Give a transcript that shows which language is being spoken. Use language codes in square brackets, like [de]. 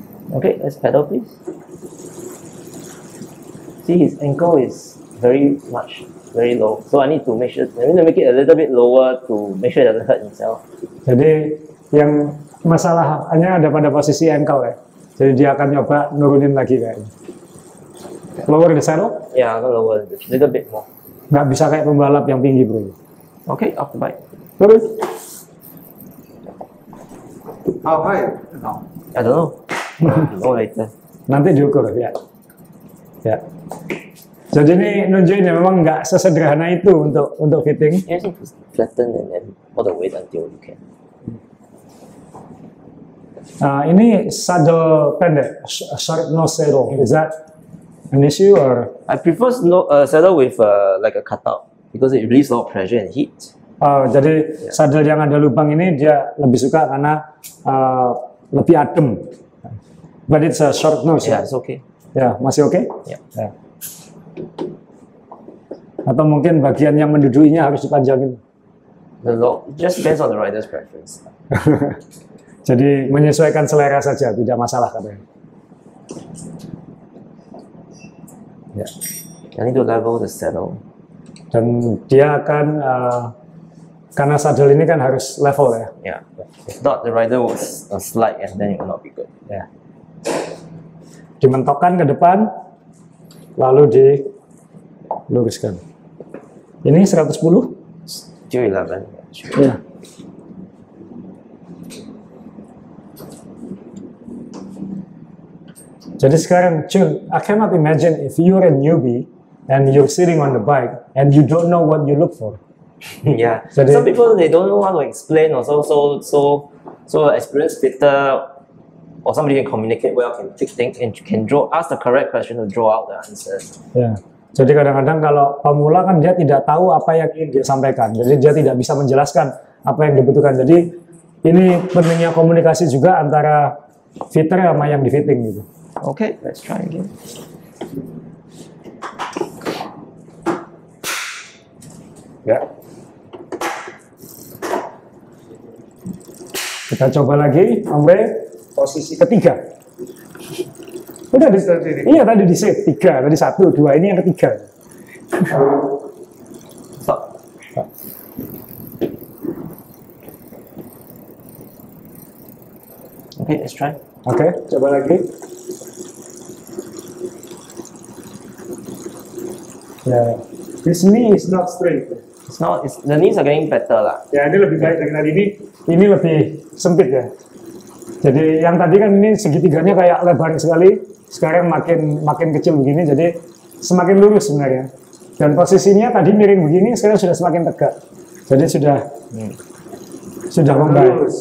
[en] Okay, let's pedal please. See, his ankle is very low. So I need to make it a little bit lower to make sure it doesn't hurt himself. [id] Jadi yang masalahnya ada pada posisi ankle ya. Jadi dia akan nyoba nurunin lagi kayaknya. [en] Lower the saddle? Yeah, I'm gonna lower it a little bit more. [id] Nggak bisa kayak pembalap yang tinggi bro. [en] Okay, off the bike. [id] Terus? [en] How high? No. I don't know. Know later. [id] Nanti diukur ya. Ya. Jadi ini nunjukin ya memang nggak sesederhana itu untuk fitting. [en] You need to flatten and then all the weight until you can. [id] Ini saddle pendek, [en] short nose saddle. Is that an issue or? I prefer saddle with like a cutout because it relieves a lot of pressure and heat. [id] Jadi saddle yang ada lubang ini dia lebih suka karena lebih adem. [en] But it's a short nose. Yeah, it's okay. [id] Ya, masih oke? [en] Yeah. [id] Ya. Atau mungkin bagian yang mendudukinya harus dipanjangin. [en] Just depends on the rider's preference. [id] Jadi menyesuaikan selera saja, tidak masalah katanya. Ya. [en] I need to level the saddle. [id] Dan dia akan karena saddle ini kan harus level ya. [en] Yeah. If not, the rider will slide and then it will not be good. [id] Ya. Dimentokkan ke depan, lalu diluruskan. Ini 110? [en] Still 11. [id] Ya. Jadi sekarang, [en] Jun, I cannot imagine if you're a newbie and you're sitting on the bike and you don't know what you look for. Yeah. So Some people they don't know how to explain also. So experienced fitter or somebody can communicate well, can fix things, and can ask the correct question to draw out the answers. [id] Ya. Jadi kadang-kadang kalau pemula kan dia tidak tahu apa yang ingin dia sampaikan, jadi dia tidak bisa menjelaskan apa yang dibutuhkan. Jadi ini pentingnya komunikasi juga antara fitter sama yang di fitting gitu. [en] Okay, let's try again. [id] Ya. Kita coba lagi, ombre, posisi ketiga. Udah iya tadi di set 3, tadi 1, 2, ini yang ketiga. [en] Stop. Okay, let's try. [id] Oke, coba lagi. [en] Ya, this knee is not straight. The knees are getting better lah. [id] Ya, ini lebih baik dari tadi ini lebih sempit ya. Jadi yang tadi kan ini segitiganya kayak lebar sekali, sekarang makin kecil begini, jadi semakin lurus sebenarnya. Dan posisinya tadi miring begini, sekarang sudah semakin tegak. Jadi sudah membaik.